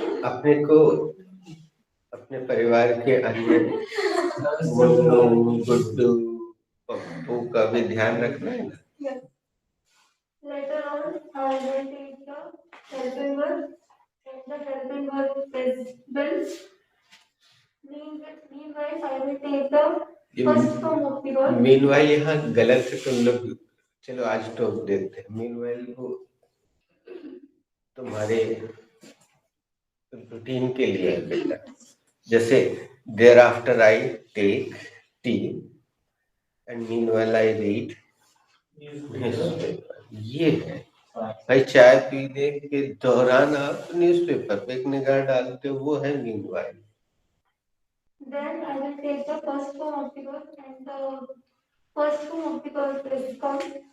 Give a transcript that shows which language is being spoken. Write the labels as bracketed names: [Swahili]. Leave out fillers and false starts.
[Hindi] अपने को अपने परिवार के अन्य मुन्नू गुड्डू पप्पू का भी ध्यान रखना है ना। [English] Yes. Later on, I will take the helping verb and the helping verb is will. Meanwhile, I will take the first form of the verb. [Hindi] Meanwhile यहाँ गलत है तुम लोग, चलो आज टोक देते हैं। मीनवाइल वो तुम्हारे रूटीन के लिए है बेटा। [English] जैसे thereafter I take tea and meanwhile I read newspaper, [Hindi] ये है भाई। चाय पीने के दौरान आप न्यूज़पेपर पे एक निगाह डालते हो, वो है meanwhile. [English] Then I will take the first form of the verb and the first form of the verb is come.